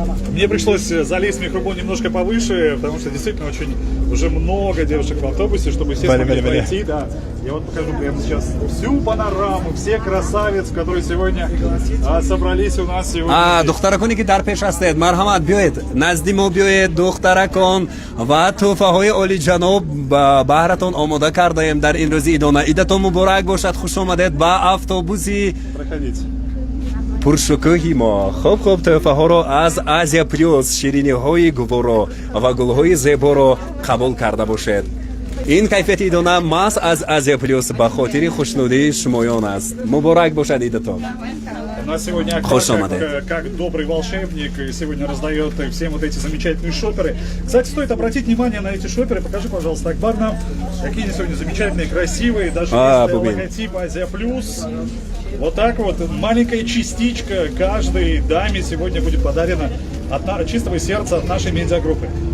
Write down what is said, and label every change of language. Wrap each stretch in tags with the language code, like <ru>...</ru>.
<ru>Мне пришлось залезть в микрофон немножко повыше, потому что действительно очень уже много девушек в автобусе, чтобы все смогли пройти. Да. Я вот покажу прямо сейчас всю панораму, все красавиц, которые сегодня собрались у нас сегодня.</ru> <fa>دخترکانی که در پیش هستید مرحمت بیایید نزدی ما بیایید دخترکان و تحفه‌های عالی جناب بهرتون آماده کرده ایم در این روز عیدانه عیدتون مبارک باشد خوش آمدید با اتوبوسی پرشکوهی ما خوب تحفه ها را از آزیا پلیوس شیرینی های گوارا و گل های زیبا را قبول کرده باشید این کیفیت عیدانه محض از آزیا پلیوس به خاطر خوشنودی شمایان است مبارک باشد عیدتان</fa> <ru>У нас сегодня Акбар, как добрый волшебник, сегодня раздает всем вот эти замечательные шоперы. Кстати, стоит обратить внимание на эти шоперы. Покажи, пожалуйста, Акбар нам, какие они сегодня замечательные, красивые. Даже есть логотип Азия Плюс. Вот так вот, маленькая частичка каждой даме сегодня будет подарена от чистого сердца от нашей медиагруппы.</ru>